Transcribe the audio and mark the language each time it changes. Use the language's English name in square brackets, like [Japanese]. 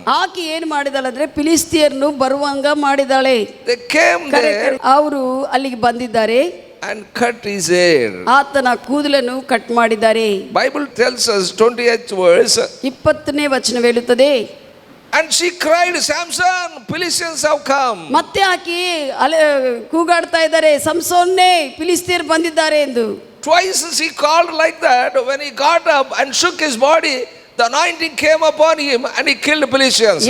[Kannada] ಆಕೆ ಏನು ಮಾಡಿದಾಳಂದ್ರೆ ಫಿಲಿಸ್ತಿಯರನ್ನು ಬರುವಂಗ ಮಾಡಿದಾಳೆ. [English] They came there [Kannada] ಅವರು ಅಲ್ಲಿಗೆ ಬಂದಿದ್ದಾರೆ [English] and cut his hair. [Kannada] ಆತನ ಕೂದಲನ್ನು ಕಟ್ ಮಾಡಿದ್ದಾರೆ. [English] Bible tells us 28th verse, [Kannada] 20ನೇ ವಚನ ಹೇಳುತ್ತದೆ. [English] and she cried, Samson, Philistines have come. [Kannada] ಮತ್ತೆ ಆಕೆ ಕೂಗಾಡ್ತಾ ಇದ್ದಾರೆ, ಸಂಸೋನ್ನೇ ಫಿಲಿಸ್ತಿಯರು ಬಂದಿದ್ದಾರೆ ಎಂದು. [English] Twice she called like that. When he got up and shook his body, the anointing came upon him and he killed Philistines.